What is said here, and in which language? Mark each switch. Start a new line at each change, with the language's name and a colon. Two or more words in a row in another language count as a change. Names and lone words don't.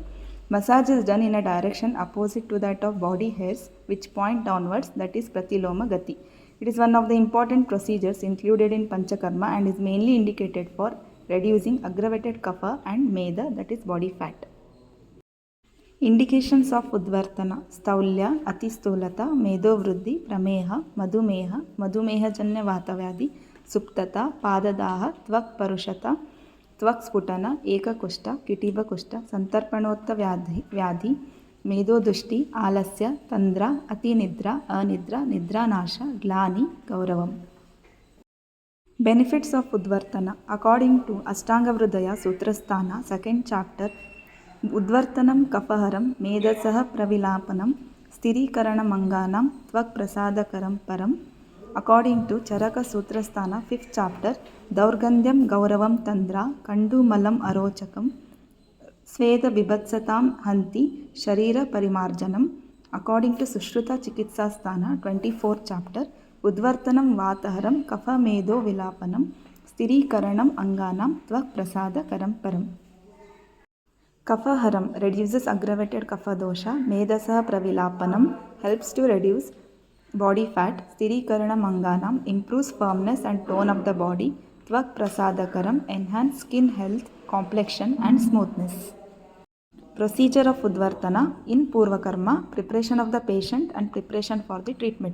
English: Massage is done in a direction opposite to that of body hairs which point downwards, that is
Sanskrit: प्रतिलोम गति.
English: It is one of the important procedures included in Panchakarma and is mainly indicated for reducing aggravated kapha and meda, that is body fat. Indications of Udvartana:
Sanskrit: स्थौल्य, अतिस्थूलता, मेदोवृद्धि, प्रमेह, मधुमेह, मधुमेहजन्य वातव्याधि, सुप्तता, पाददाह, त्वक् परुषता, त्वक् स्फुटन, एककुष्ठ, किटिभकुष्ठ, संतर्पणोत्थ व्याधि, मेदोदुष्टि, आलस्य, तन्द्रा, अतिनिद्रा, अनिद्रा, निद्रानाश, ग्लानि, गौरवम्.
English: Benefits of Udvartana. According to Ashtanga Vridaya Sutrasthana, 2nd chapter,
Sanskrit: उद्वर्तनं कफहरं मेदसः प्रविलापनं स्थिरीकरणं त्वक् प्रसादकरं परम्.
English: According to Charaka Sutrasthana, 5th chapter,
Sanskrit: दौर्गन्ध्यं गौरवं तन्द्रा कण्डू मलं अरोचकं स्वेद बीभत्सतां हन्ति शरीर परिमार्जनम्.
English: According to Sushruta Chikitsasthana, 24th chapter,
Sanskrit: उद्वर्तनं वातहरं कफ मेदो विलापनं स्थिरीकरणं अङ्गानां त्वक् प्रसाद करं परम्.
English: Kaphaharam reduces aggravated kapha dosha.
Sanskrit: मेदसः प्रविलापनम्
English: helps to reduce body fat.
Sanskrit: स्थिरीकरणम् अङ्गानाम्
English: improves firmness and tone of the body.
Sanskrit: त्वक् प्रसादकरम्
English: enhance skin health, complexion and smoothness. Procedure of Udvartana in Purvakarma: preparation of the patient and preparation for the treatment.